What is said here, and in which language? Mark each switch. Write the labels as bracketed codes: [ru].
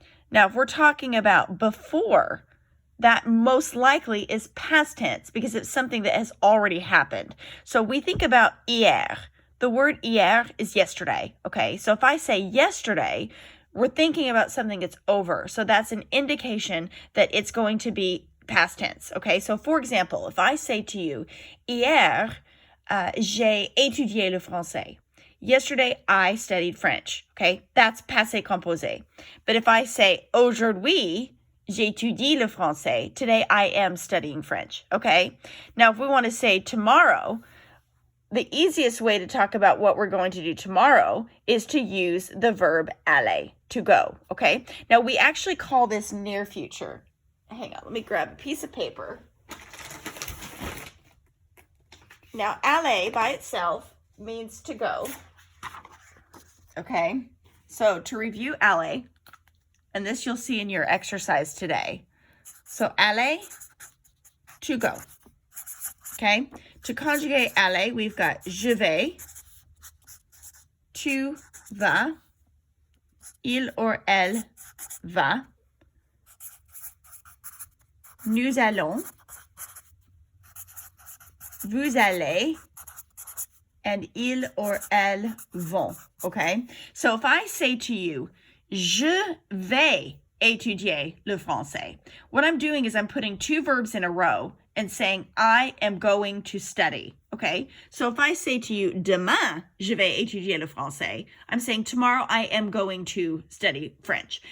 [en] Now, if we're talking about before, that most likely is past tense because it's something that has already happened. So we think about hier. The word hier is yesterday, okay? So if I say yesterday, we're thinking about something that's over. So that's an indication that it's going to be past tense, okay? So for example, if I say to you, [fr] hier, j'ai étudié le français. [en] Yesterday, I studied French, okay? That's passé composé. But if I say [fr] aujourd'hui, j'étudie le français. [en] Today, I am studying French, okay? Now, if we want to say tomorrow, the easiest way to talk about what we're going to do tomorrow is to use the verb aller, to go, okay? Now, we actually call this near future. Hang on, let me grab a piece of paper. Now, aller by itself means to go, okay? So, to review aller, and this you'll see in your exercise today. So, aller, to go, okay? To conjugate aller, we've got [fr] je vais, tu vas, il or elle va, nous allons, vous allez, and ils or elles vont, okay? [en] So if I say to you, [fr] je vais étudier le français, [en] what I'm doing is I'm putting two verbs in a row and saying, I am going to study, okay? So if I say to you, [fr] demain, je vais étudier le français, [en] I'm saying tomorrow I am going to study French.